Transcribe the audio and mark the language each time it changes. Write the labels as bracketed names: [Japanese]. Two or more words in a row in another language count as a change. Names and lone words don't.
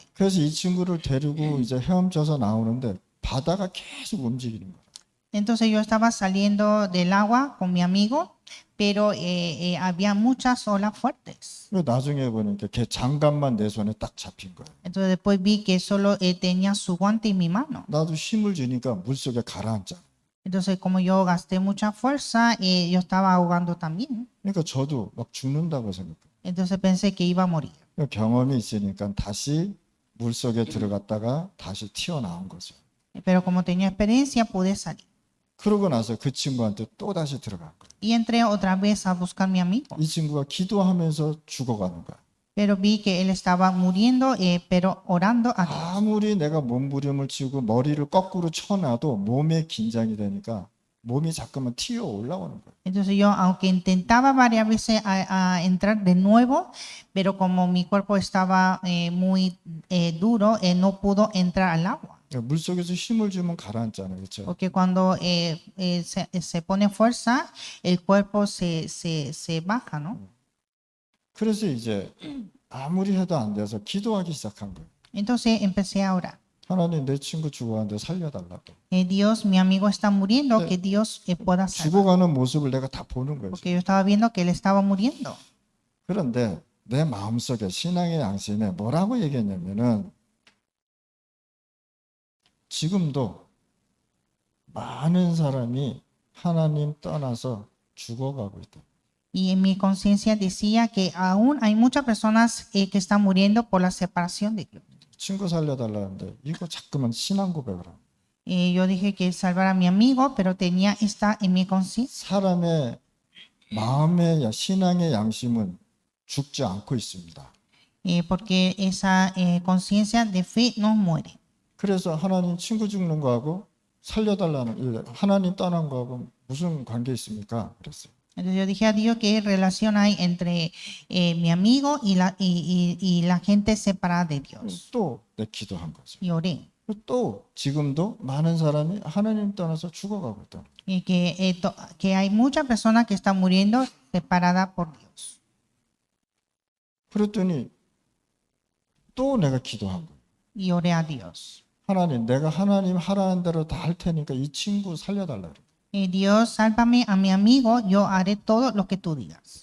[Korean] 그래서 이 친구를 데리고 이제 헤엄쳐서 나오는데 바다가 계속 움직이는 거예요. [Spanish] Entonces yo estaba saliendo del agua con mi amigo, pero había muchas olas fuertes. [Korean] 나중에 보니까 걔 장갑만 내 손에 딱 잡힌 거예요. [Spanish] Entonces después vi que solo tenía su guante en mi mano. [Korean] 나도 힘을 주니까 물속에 가라앉자. [Spanish] Entonces como yo gasté mucha fuerza, yo estaba ahogando también. [Korean] 그러니까 저도 막 죽는다고 생각해요. [Spanish] Entonces pensé que iba a morir. [Korean] 경험이 있으니까 다시 물속에 들어갔다가 다시 튀어나온 거죠. [Spanish] Pero como tenía experiencia, pude salir. [Korean] 그러고 나서 그 친구한테 또 다시 들어간 거예요. [Spanish] Y entré otra vez a buscar a mi amigo. [Korean] 이 친구가 기도하면서 죽어가는 거야. [Spanish] Pero vi que él estaba muriendo, pero orando a Dios. [Korean] 아무리 내가 몸부림을 치고 머리를 거꾸로 쳐놔도 몸에 긴장이 되니까 몸이 자꾸만 튀어 올라오는 거예요. [Spanish] Entonces yo, aunque intentaba varias veces a entrar de nuevo, pero como mi cuerpo estaba muy duro, no pudo entrar al agua. [Korean] 물속에서 힘을 주면 가라앉잖아요, 그렇죠? [Spanish] Porque cuando se pone fuerza, el cuerpo se baja, ¿no? [Korean] 그래서 이제 아무리 해도 안 돼서 기도하기 시작한 거예요. [Spanish] Entonces empecé a orar. [Korean] 하나님 내 친구 죽어가는데 살려달라고. [Spanish] Dios, mi amigo está muriendo, que Dios pueda salvar. [Korean] 죽어가는 모습을 내가 다 보는 거예요. [Spanish] Porque yo estaba viendo que él estaba muriendo. [Korean] 그런데 내 마음속에 신앙의 양심에 뭐라고 얘기했냐면은 지금도 많은 사람이 하나님 떠나서 죽어가고 있다. [Spanish] Y en mi conciencia decía que aún hay muchas personas que están muriendo por la separación de Dios. [Korean] 친구 살려달라는데 이거 자꾸만 신앙 고백을 하고. [Spanish] Yo dije que salvar a mi amigo, pero tenía esta en mi conciencia. [Korean] 사람의 마음의 신앙의 양심은 죽지 않고 있습니다. [Spanish] Porque esa conciencia de fe no muere. [Korean] 그래서 하나님 친구 죽는 거하고 살려달라는 하나님 떠난 거하고 무슨 관계 있습니까? 그랬어요. [Spanish] Entonces yo dije a Dios qué relación hay entre mi amigo y la gente separada de Dios. [Korean] 또 내 기도한 거죠. [Spanish] Y oré. [Korean] 또 지금도 많은 사람이 하나님 떠나서 죽어가고 있다. [Spanish] Y que hay muchas personas que están muriendo separadas por Dios. [Korean] 그랬더니 또 내가 기도한 거예요. [Spanish] Y oré a Dios. [Korean] 하나님, 내가 하나님 하라는 대로 다 할 테니까 이 친구 살려달라. [Spanish] Dios, sálvame a mi amigo, yo haré todo lo que tú digas.